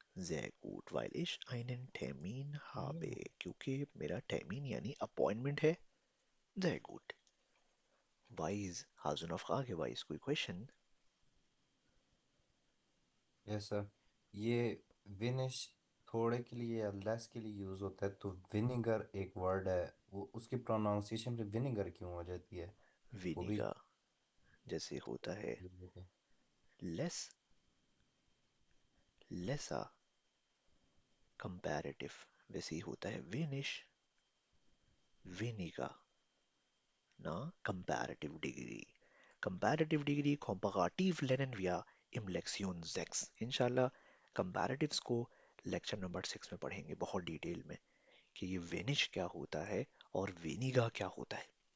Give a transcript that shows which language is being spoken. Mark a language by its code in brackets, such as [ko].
[de] Sehr gut, weil ich einen Termin habe. [hi] क्योंकि मेरा Termin यानी appointment है. [de] Sehr gut. [hi] Wise. [de] Hast du eine Frage, Wise? [hi] कोई question? Yes sir, ये विनिश थोड़े के लिए या लेस के लिए यूज होता है, तो विनेगर एक वर्ड है, वो उसकी प्रोनाउंसिएशन पे विनेगर क्यों हो जाती है? वो भी Weniger. जैसे होता है use होता है। [en] less, lesser, comparative. [hi] वैसे ही होता है wenig, weniger. [de] Na, comparative degree. Comparative degree comparativ lernen wir im Lektion 6. [hi] इंशाल्लाह comparatives को लेक्चर नंबर 6 में पढ़ेंगे बहुत डिटेल में कि ये वेनिश क्या होता है और वेनिगा क्या होता है.